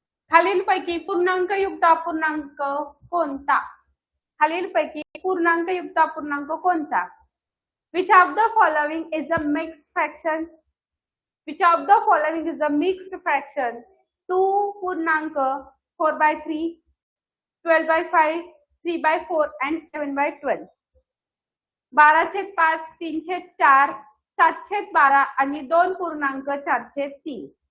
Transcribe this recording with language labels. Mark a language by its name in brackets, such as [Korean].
[Marathi] खालीलपैकी पूर्णांकयुक्त अपूर्णांक कोणता? खालीलपैकी पूर्णांकयुक्त अपूर्णांक कोणता? [English] Which of the following is a mixed fraction? Which of the following is a mixed fraction? [Marathi] 2 पूर्णांक 4/3, 12/5, 3/4 and 7/12. 12/5, 3/4, 7/12 आणि 2 पूर्णांक 4/3.